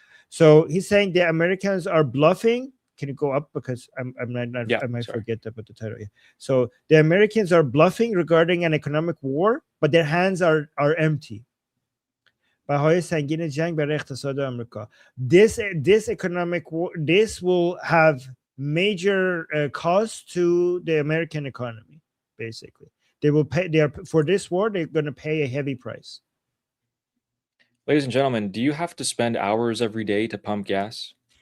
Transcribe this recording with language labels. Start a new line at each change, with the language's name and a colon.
English: So he's saying the Americans are bluffing. Can you go up because I might forget about the title. Yeah. So the Americans are bluffing regarding an economic war, but their hands are empty.
Persian: بهای سنگین جنگ برای اقتصاد آمریکا.
English: This economic war, this will have major cost to the American economy. Basically, they will pay. For this war, they're going to pay a heavy price. Ladies and gentlemen, do you have to spend hours every day to pump gas?